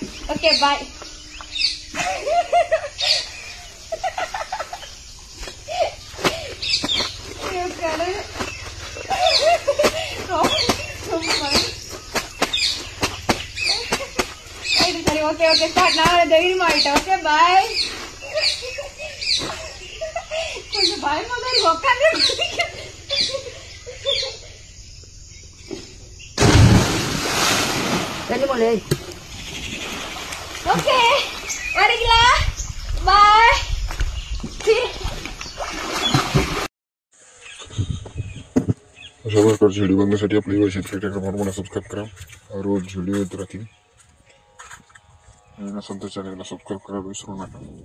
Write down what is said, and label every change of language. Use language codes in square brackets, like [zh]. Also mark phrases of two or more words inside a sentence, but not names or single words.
[ta] ஓகே பாய். சரி ஓகே ஓகே ஸ்டார்ட். நான் தைரியமாயிட்டேன். ஓகே பாய். கொஞ்சம் பயமா தான் இருக்கு. உட்காந்து ओके வரீங்களா? बाय. [mr] अशा प्रकारचे व्हिडिओ बघण्यासाठी आपली शेतकरी ट्रॅक्टर फार्मला सबस्क्राईब करा. रोज व्हिडिओ येत राहतील. नसेल तर चॅनलला सबस्क्राईब करायला विसरू नका.